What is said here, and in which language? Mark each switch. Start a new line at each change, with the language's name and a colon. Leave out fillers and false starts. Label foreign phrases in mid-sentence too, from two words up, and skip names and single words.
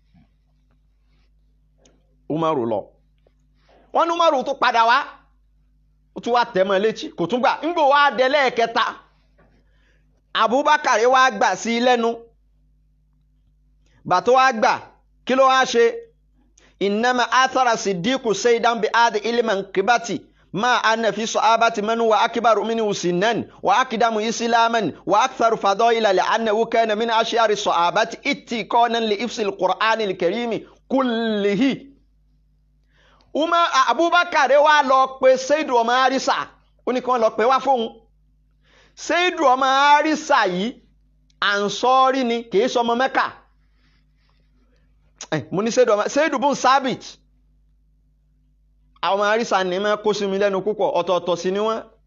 Yoruba: Umaru lọ wọ́n ní Umaru tó padà wá ó tún wá tẹ̀mọ́ létí kò tún gbà ńgbò wá délẹ̀ kẹta Abubakar wá gbà sí lẹ́nu bàtó wá gbà kí ló wá ṣe
Arabic: إنما آثر الصديق زيدا بأدي علما كباتي ما أن في الصحابة من هو أكبر منه سنا وأقدم إسلاما وأكثر فضائل لأنه كان من أشهر الصحابة إتقانا لحفظ القرآن الكريم كله.
Yoruba: Abubakar wá lọ pè Saidu ọmọ Harisa ó ní kí wọ́n lọ pè wá fóun. Saidu ọmọ Harisa yìí Ansori ni kìí sọmọ Mẹ́kà. Mo ní Saidu bun Sabit àwọn ọmọ Harisa ní mẹ́ kó sí mi lẹ́nu púpọ̀ ọ̀tọ̀ọ̀tọ̀ sí ni wọ́n.